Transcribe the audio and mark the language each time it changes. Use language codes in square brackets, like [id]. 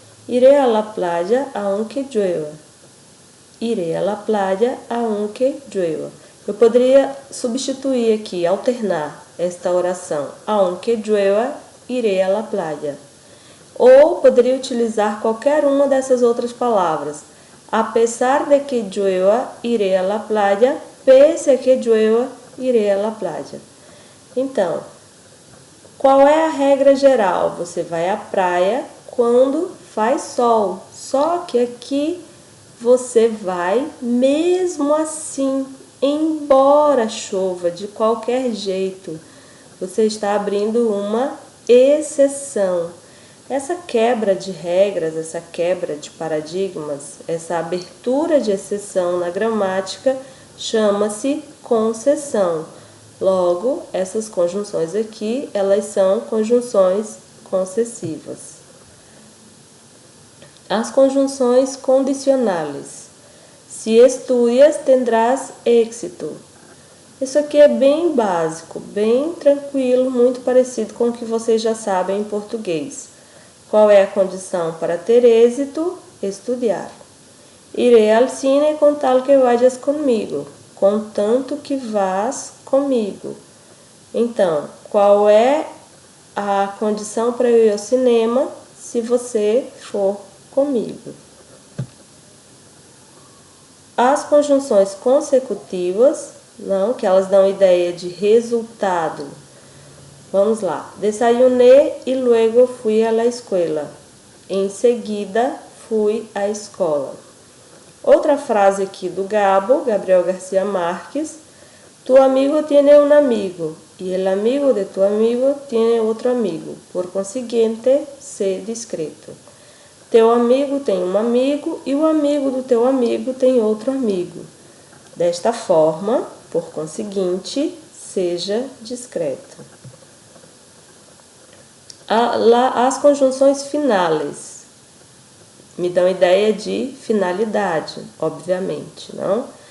[es] Iré a la playa aunque llueva. Iré a la playa aunque llueva. [pt] Eu poderia substituir aqui, alternar esta oração. [es] Aunque llueva, iré a la playa. [pt] Ou poderia utilizar qualquer uma dessas outras palavras. [es] A pesar de que llueva, iré a la playa. Pese a que llueva, iré a la playa. [pt] Então, qual é a regra geral? Você vai à praia quando faz sol. Só que aqui você vai mesmo assim, embora chova de qualquer jeito. Você está abrindo uma exceção. Essa quebra de regras, essa quebra de paradigmas, essa abertura de exceção na gramática chama-se concessão. Logo, essas conjunções aqui, elas são conjunções concessivas. As conjunções condicionais. [es] Se estudias, tendrás éxito. [pt] Isso aqui é bem básico, bem tranquilo, muito parecido com o que vocês já sabem em português. Qual é a condição para ter êxito? Estudar. [es] Iré al cine com tal que vayas comigo. [pt] Contanto que vás comigo. Então, qual é a condição para eu ir ao cinema? Se você for comigo. As conjunções consecutivas, não, que elas dão ideia de resultado. Vamos lá. [es] Desayuné y luego fui a la escuela. [pt] Em seguida, fui à escola. Outra frase aqui do Gabriel Garcia Marques. [es] Tu amigo tiene un amigo y el amigo de tu amigo tiene otro amigo. Por consiguiente, sé discreto. [pt] Teu amigo tem um amigo e o amigo do teu amigo tem outro amigo. Desta forma, por conseguinte, seja discreto. As conjunções finais me dão ideia de finalidade, obviamente, não?